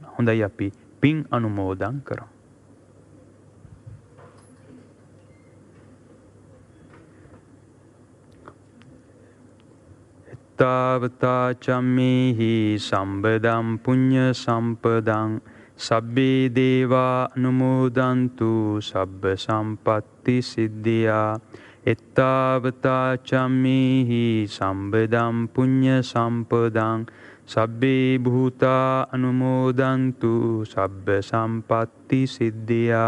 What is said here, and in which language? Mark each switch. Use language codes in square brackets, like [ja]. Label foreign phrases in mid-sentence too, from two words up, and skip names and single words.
[si] හොඳයි අපි පින් අනුමෝදන් කරමු. [pi] තාවතා චම්මේහි සම්බදම් පුඤ්ඤ සම්පදං සබ්බේ දේවා අනුමෝදන්තු සබ්බ සම්පත්ති සිද්ධියා. එත්තාවතා චම්මේහි සම්බදම් පුඤ්ඤ සම්පදං සබ්බේ භූතා අනුමෝදන්තු සබ්බ සම්පත්ති සිද්ධියා.